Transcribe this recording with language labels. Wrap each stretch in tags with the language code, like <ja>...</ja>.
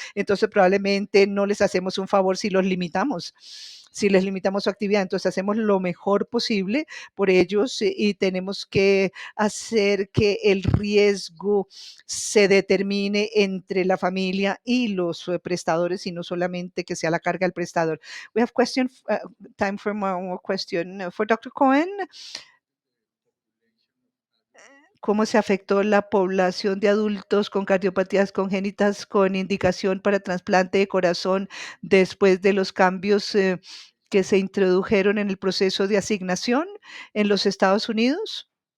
<es>Entonces, probablemente no les hacemos un favor si los limitamos. Si les limitamos su actividad, entonces hacemos lo mejor posible por ellos y tenemos que hacer que el riesgo se determine entre la familia y los prestadores y no solamente que sea la carga del prestador.</es> <en>We have time for more question for Dr. Cohen.</en> <es>¿Cómo se afectó la población de adultos con cardiopatías congénitas con indicación para trasplante de corazón después de los cambios que se introdujeron en el proceso de asignación en los Estados Unidos?</es>